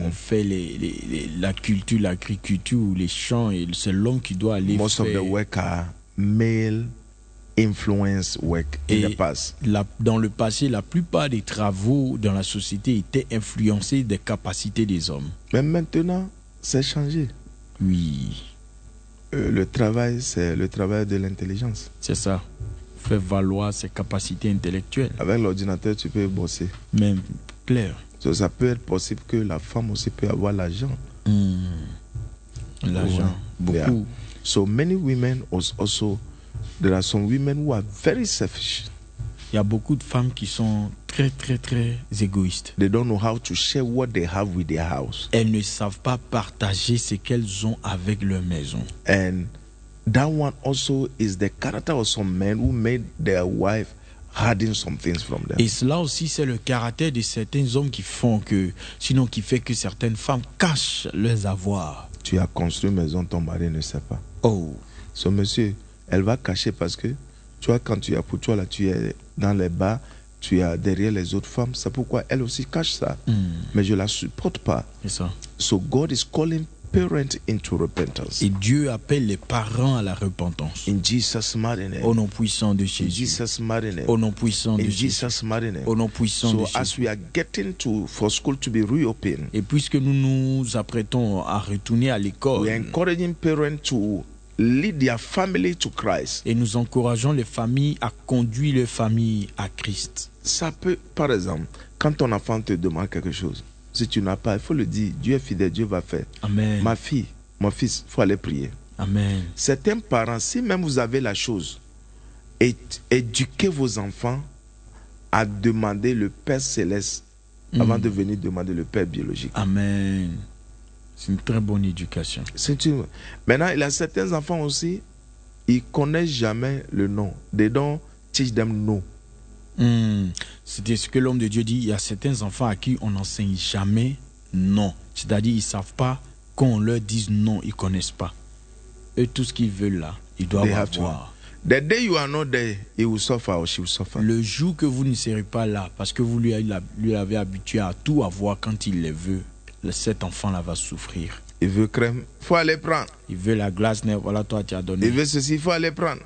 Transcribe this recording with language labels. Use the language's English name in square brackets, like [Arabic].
[French] Donc on fait la culture, l'agriculture, les champs, et c'est l'homme qui doit aller [English] most [French] faire. [English] Most of the work are male influence work [French] et [English] in the past. [French] Dans le passé, la plupart des travaux dans la société étaient influencés des capacités des hommes. Mais maintenant, c'est changé. Oui. Le travail, c'est le travail de l'intelligence. C'est ça. faire valoir ses capacités intellectuelles. Avec l'ordinateur, tu peux bosser. Même clair. Ça peut être possible que la femme aussi peut avoir l'argent. L'argent, ouais. Beaucoup. [English] Yeah. So many women also, there are some women who are very selfish. [French] Il y a beaucoup de femmes qui sont très très très égoïstes. [English] They don't know how to share what they have with their house. [French] Elles ne savent pas partager ce qu'elles ont avec leur maison. [English] And that one also is the character of some men who made their wife harden some things from them. [French] Et cela aussi c'est le caractère de certains hommes qui font que, sinon qui fait que certaines femmes cachent leurs avoirs. Tu as construit une maison, ton mari ne sait pas. Oh. Ce monsieur, elle va cacher parce que toi quand tu es pour toi là, tu es dans les bas, tu es derrière les autres femmes. C'est pourquoi elle aussi cache ça. Mm. Mais je la supporte pas. C'est ça. [English] So God is calling parents into repentance. [French] Et Dieu appelle les parents à la repentance. [English] In Jesus' mighty name. [French] Au nom puissant de Jésus. [English] In Jesus' mighty name. [French] Au nom puissant de Jésus. [English] In Jesus' mighty name. [French] Au nom puissant [English] so [French] de Jésus. [English] So as we are getting to for school to be reopened. [French] Et puisque nous nous apprêtons à retourner à l'école. [English] We are encouraging parents to lead their family to Christ. [French] Et nous encourageons les familles à conduire leurs familles à Christ. Ça peut, par exemple, quand ton enfant te demande quelque chose, si tu n'as pas, il faut le dire, Dieu est fidèle, Dieu va faire. Amen. Ma fille, mon fils, il faut aller prier. Amen. Certains parents, si même vous avez la chose, éduquez vos enfants à demander le Père céleste avant de venir demander le Père biologique. Amen. C'est une très bonne éducation. Maintenant, il y a certains enfants aussi, ils ne connaissent jamais le nom. [English] They don't teach them no. [French] C'était ce que l'homme de Dieu dit. Il y a certains enfants à qui on n'enseigne jamais non. C'est-à-dire, ils ne savent pas qu'on leur dise non, ils ne connaissent pas. Eux, tout ce qu'ils veulent là, ils doivent avoir. [English] The day you are not there, he will suffer or she will suffer. [French] Le jour que vous ne serez pas là, parce que vous lui avez habitué à tout avoir quand il le veut, cet enfant-là va souffrir. Il veut crème, il faut aller prendre. Il veut la glace, voilà, toi, tu as donné. Il veut ceci, il faut aller prendre.